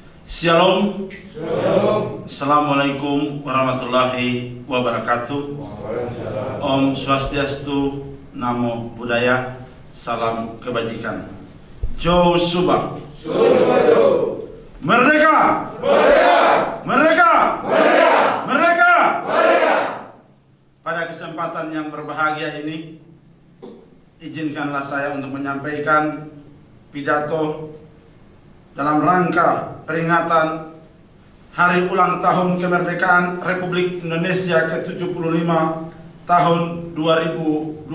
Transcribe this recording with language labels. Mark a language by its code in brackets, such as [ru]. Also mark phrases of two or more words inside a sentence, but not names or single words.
[id] Shalom. [ar] السلام عليكم ورحمة الله وبركاته. [ban] Om Swastiastu, [pi] Namo Buddhaya, [id] salam kebajikan. Jo Subah. Merdeka! Merdeka! Merdeka! Merdeka! Merdeka! Merdeka! Pada kesempatan yang berbahagia ini, izinkanlah saya untuk menyampaikan pidato dalam rangka peringatan Hari Ulang Tahun Kemerdekaan Republik Indonesia ke-75 tahun 2020.